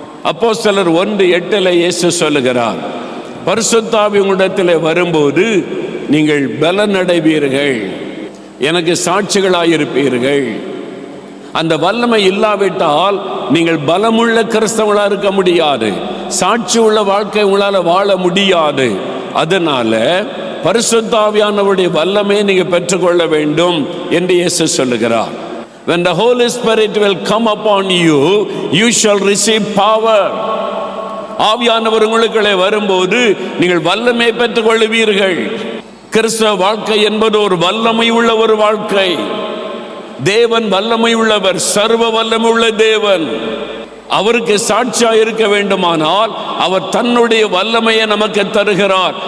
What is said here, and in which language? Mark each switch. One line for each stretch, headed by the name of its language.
Tamil: அப்போஸ்தலர் 1:8 இயேசு சொல்லுகிறார், பரிசுத்த ஆவி உங்களிடத்தில் வரும்போது நீங்கள் பலன் அடைவீர்கள், எனக்கு சாட்சிகளாயிருப்பீர்கள். அந்த வல்லமை இல்லாவிட்டால் நீங்கள் பலமுள்ள கிறிஸ்தவர்களாக இருக்க முடியாது, சாட்சி உள்ள வாழ்க்கை உங்களால் வாழ முடியாது. அதனால பரிசுத்த ஆவியானவருடைய வல்லமையை நீங்கள் பெற்றுக்கொள்ள வேண்டும் என்று இயேசு சொல்லுகிறார்.
English: When the Holy Spirit will come upon you, you shall receive power.
Tamil: ஆவியானவர் உங்களுக்குள்ளே வரும்போது நீங்கள் வல்லமை பெற்றுக் கொள்வீர்கள். கிறிஸ்தவ வாழ்க்கை என்பது ஒரு வல்லமை உள்ள ஒரு வாழ்க்கை. தேவன் வல்லமை உள்ளவர், சர்வ வல்லமை உள்ள தேவன். அவருக்கு சாட்சியாக இருக்க வேண்டுமானால் அவர் தன்னுடைய வல்லமையை நமக்கு தருகிறார்.